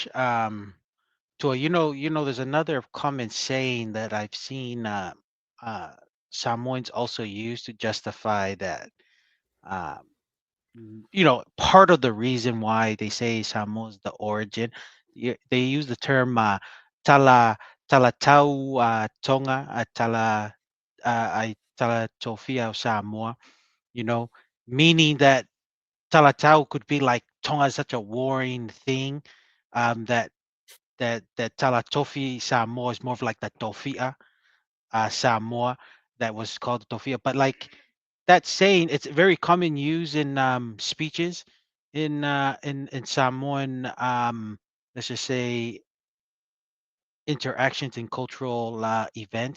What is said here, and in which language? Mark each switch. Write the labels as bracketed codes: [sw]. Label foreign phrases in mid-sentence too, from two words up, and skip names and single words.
[en] To there's another common saying that I've seen uh, Samoans also use to justify that. Um, Part of the reason why they say Samoa is the origin, they use the term [sm] tala talatau tonga I tala tofia o Samoa. [en] You know, meaning that talatau could be like Tonga is such a warring thing, that Talatofi Samoa is more of like the Tofia Samoa that was called Tofia. But like that saying, it's very common use in speeches in Samoan, let's just say, interactions in cultural events.